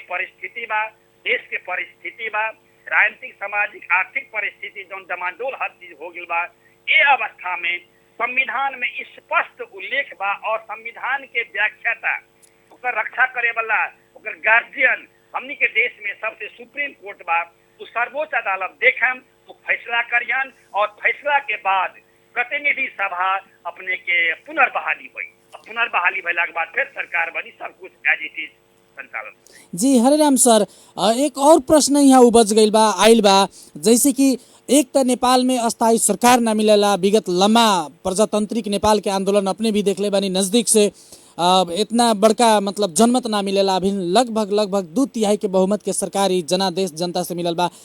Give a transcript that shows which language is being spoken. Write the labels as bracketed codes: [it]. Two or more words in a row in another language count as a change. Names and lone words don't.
[bho] परिस्थिति बा, देश के परिस्थिति बा, राजनीतिक सामाजिक आर्थिक परिस्थिति जो डमाडोल हर चीज हो गई बा, ये अवस्था में संविधान में स्पष्ट उल्लेख बा और संविधान के व्याख्याता ओकर रक्षा करे वाला ओकर गार्जियन हमनी के देश में सबसे सुप्रीम कोर्ट बा, तो सर्वोच्च अदालत देखम तो फैसला करियन और फैसला के बाद प्रतिनिधि सभा अपने के पुनर्बहाली हुई। पुनर्बहाली भैला के बाद फिर सरकार बनी, सब कुछ [en] as it is [bho] संचालन। जी हरिराम सर, एक और प्रश्न यहाँ उपज गइल बा, आइल बा, जैसे कि एक तो नेपाल में अस्थायी सरकार ना मिलेला, विगत लम्बा प्रजातांत्रिक नेपाल के आंदोलन अपने भी देखले बानी नजदीक से, इतना बड़का मतलब जनमत ना मिलेला, अभी लगभग 2/3 के बहुमत के सरकार ही जनादेश जनता से मिलल बा।